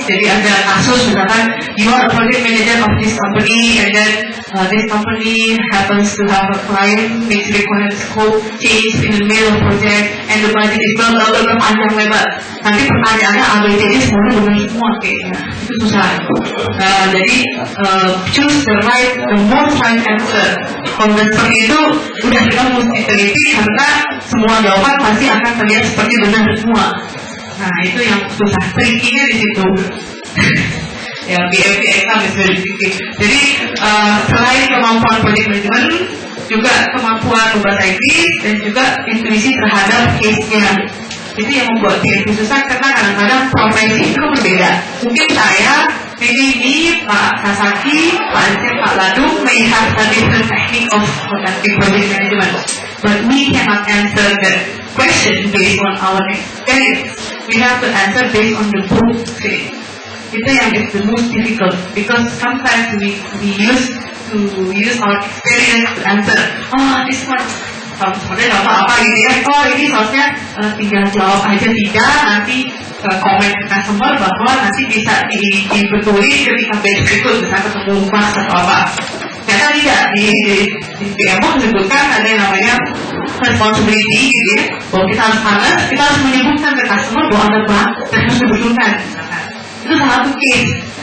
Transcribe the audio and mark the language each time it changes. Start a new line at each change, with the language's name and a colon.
Indonesian: Jadi ada kasus misalkan
English: you are a project manager of this company and then this company happens to have a client which requires scope change in the middle of project and the budget is bla
Indonesian: panjang lebar. Nanti pertanyaannya ABCD semuanya benar semua kayaknya, itu susah. Jadi
English: choose the most right answer.
Indonesian: Kalau seperti itu udah kita mesti teliti karena semua jawaban pasti akan terlihat seperti benar semua. Nah itu yang susah, tricky-nya di situ.
English: Ya, BMP exam is very tricky.
Indonesian: Jadi selain kemampuan project management, juga kemampuan membaca Inggris dan juga intuisi terhadap case-nya. Itu yang membuat BMP susah karena kadang-kadang profesi itu berbeda. Mungkin saya, ini
English: Pak Sasaki, Pak Aceh, Pak Ladung may have a different technique of conducting project management, but we cannot answer the question based on our experience. We have to answer based on the book.
Indonesian: Itu yang
English: is the most difficult because sometimes we use our experience to answer. Oh, this one
Indonesian: sebenarnya nggak apa-apa gitu ya. Oh, ini soalnya tinggal jawab aja tidak, nanti komen ke customer bahwa nanti bisa dibetulin ketika batch berikut bisa ketemu pas atau apa. Ternyata tidak, di PMO disebutkan ada yang namanya responsibility gitu ya, bahwa kita harus menyebutkan ke customer bahwa ada bug dan harus dibetulkan. Itu salah satu case.